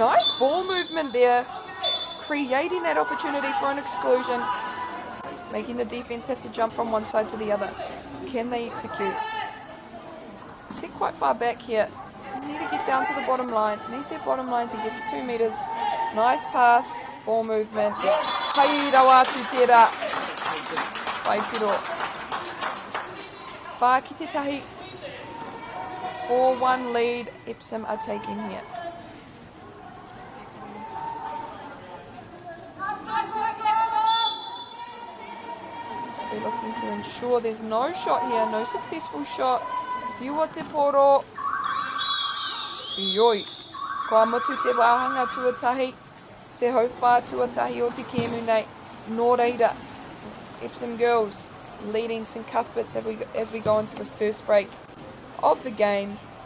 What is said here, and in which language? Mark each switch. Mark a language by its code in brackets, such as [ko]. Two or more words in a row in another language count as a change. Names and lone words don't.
[en] Nice ball movement there. Creating that opportunity for an exclusion. Making the defense have to jump from one side to the other. Can they execute? Set quite far back here. Need to get down to the bottom line. Need their bottom line to get to 2 metres. Nice pass. Ball movement. [mi] Pai rawa atu tērā. Pai piro. Whā ki te tahi. [en] 4-1 lead Epsom are taking here. They're looking to ensure there's no shot here, no successful shot. [mi] Whiua te poro. Ioi. Kua motu te wāhanga tuatahi. Te hauwhā tuatahi o te kēmu nei. Nō reira, [en] Epsom girls leading St Cuthbert's as we go into the first break of the game.